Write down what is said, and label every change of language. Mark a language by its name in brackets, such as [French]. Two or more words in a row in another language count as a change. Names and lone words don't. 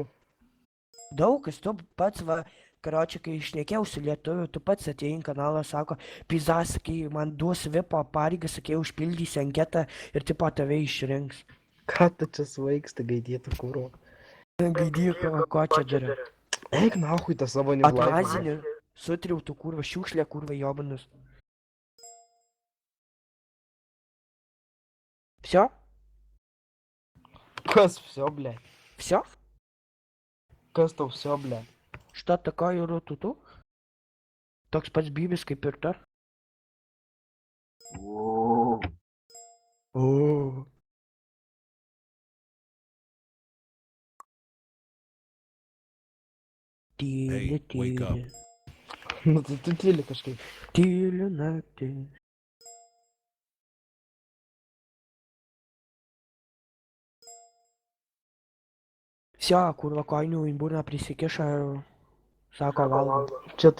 [Lithuanian] Daug kas, tu pats, va, karočiai, kai išnekėjau su lietuviu, tu pats atėjai į kanalą, sako, pizza, sakai, man duos vipo pareigą, sakai, užpildysi anketą ir tipo tave išrinks. Ką tu čia svaigsti, gaidytų kūro? Gaidyk, ko čia dara. Eik nahui tą savo neblaiką. Atmazinį, sutriautų kurva, šiukšlė kurva jobanus. [Russian] Всё? Kas всё, блядь? Всё? [Lithuanian] Kas tau [Russian] всё, блядь? Что такое рутуту? [Lithuanian] Toks pats bybis kaip ir tu. O. Tyli, [English] Hey, wake up. [Lithuanian] tyli. Nu, tai tu tyli kažkaip. Tyli naktis. Всё, kurva, koinių į burną prisikiša ir sako valgo.